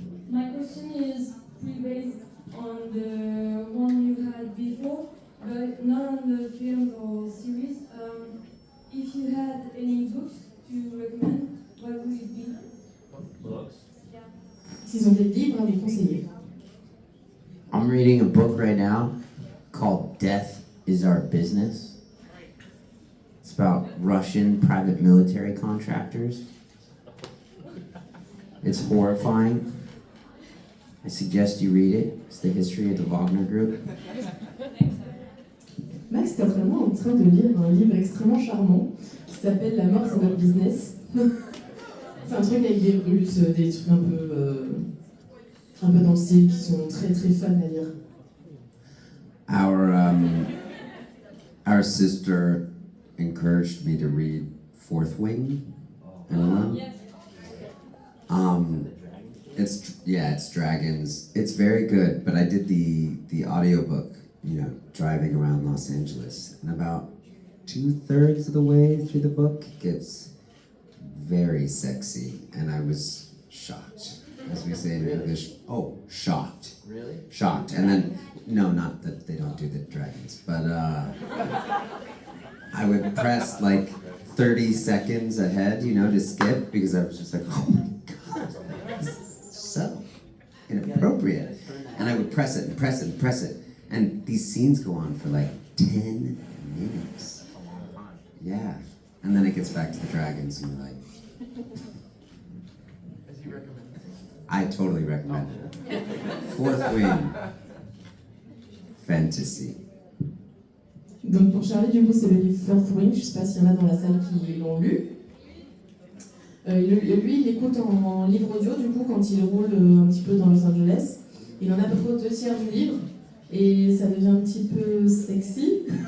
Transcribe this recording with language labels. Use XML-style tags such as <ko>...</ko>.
<en>My question is based on the one you had before, but not on the films or series. If you had any books to recommend, what would it be? Books? Yeah.</en> <fr>S'ils ont des livres à vous conseiller.</fr> <en>I'm reading a book right now called Death is Our Business. It's about Russian private military contractors. It's horrifying. I suggest you read it. It's the history of the Wagner Group.</en> <fr>Max était vraiment en train de lire un livre extrêmement charmant qui s'appelle La mort c'est notre business. C'est un truc avec des Russes, des trucs un peu dans le style qui sont très très fun à lire.</fr> <en>Our sister encouraged me to read Fourth Wing. Anyone? It's dragons. It's very good, but I did the audiobook, driving around Los Angeles. And about 2/3 of the way through the book, it gets very sexy. And I was shocked, as we say in English. Oh, shocked. Really? Shocked. And then, no, not that they don't do the dragons, but I would press like 30 seconds ahead, you know, to skip because I was just like, oh my god, this is so inappropriate. And I would press it and press it and press it. And these scenes go on for like 10 minutes. Yeah. And then it gets back to the dragons and you're like, I totally recommend it. Fourth Wing. Fantasy.</en> <fr>Donc pour Charlie, du coup, c'est le livre Fourth Wing. Je sais pas s'il y en a dans la salle qui l'ont lu. Lui, il l'écoute en livre audio, du coup, quand il roule un petit peu dans Los Angeles. Il en a à peu près aux 2/3 du livre. Et ça devient un petit peu sexy.</fr>